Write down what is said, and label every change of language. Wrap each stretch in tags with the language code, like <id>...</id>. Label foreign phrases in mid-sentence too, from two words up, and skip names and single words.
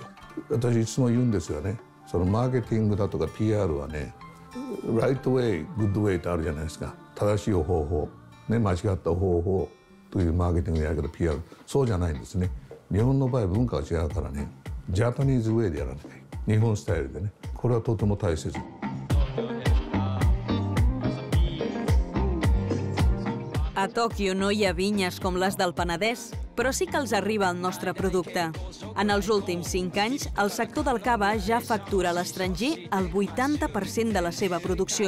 <ja>私いつも言うんですがね、そのマーケティングだとか PR はね、</ja> <en>right way, good way</en> <ja>ってあるじゃないですか。正しい方法、ね、間違った方法というマーケティングやり方 PR、そうじゃないんですね。日本の場合文化が違うからね、</ja> <en>Japanese way</en> <ja>でやらなきゃいい。日本スタイルでね、これはとても大切。</ja> <ca>A Tòquio no hi ha vinyes com les del Penedès, però sí que els arriba el nostre producte. En els últims 5 anys, el sector del cava ja factura a l'estranger el 80% de la seva producció.</ca>